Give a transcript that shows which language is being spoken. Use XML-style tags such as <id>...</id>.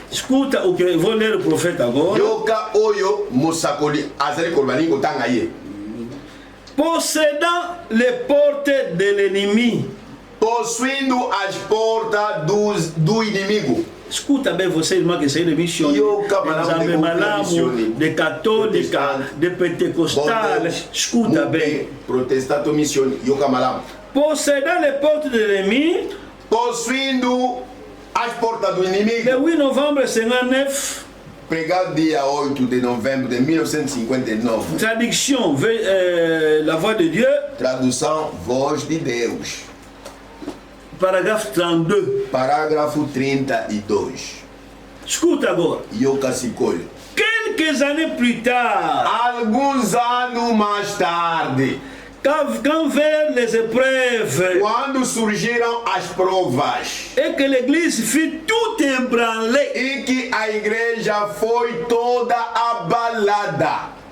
<pt>Escuta o que vou ler o profeta agora.</pt> <ln>Yoka oyo mosakoli azali kolobaningo tanga ye.</ln> <fr>Possédant les portes de l'ennemi.</fr> <pt>Possuindo as portas do inimigo. Escuta bem você, irmão, que saiu de missão.</pt> <ln>Nzambe malamu,</ln> <pt>de católica, de pentecostal. Escuta bem.</pt> <ln>Protestanto mission, yoka malamu.</ln> <fr>Possédant les portes de l'ennemi.</fr> <pt>Possuindo as portas do inimigo.</pt> <fr>Le 8 novembre 59.</fr> <pt>Pregado dia 8 de novembro de 1959.</pt> <fr>Traduction, la voix de Dieu.</fr> <pt>Tradução, voz de Deus. Parágrafo 32. Parágrafo 32. Escuta agora.</pt> <ln>Yoka Sikolho.</ln> <fr>Quelques années plus tard.</fr> <pt>Alguns anos mais tarde.</pt> <fr>Quand vers les épreuves.</fr> <pt>Quando surgiram as provas.</pt> <fr>Et que l'église fut tout ébranlée.</fr> <pt>E que a igreja foi toda abalada.</pt>